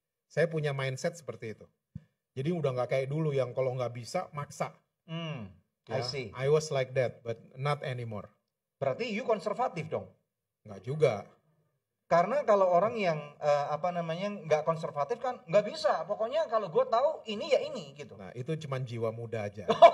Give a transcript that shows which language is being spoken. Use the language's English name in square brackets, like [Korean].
[Indonesian] Saya punya mindset seperti itu. Jadi udah nggak kayak dulu yang kalau nggak bisa maksa. [English] I see. I was like that, but not anymore. [Indonesian] Berarti you konservatif dong? Nggak juga. Karena kalau orang yang nggak konservatif kan nggak bisa. Pokoknya kalau gue tahu ini ya ini gitu. Nah itu cuman jiwa muda aja.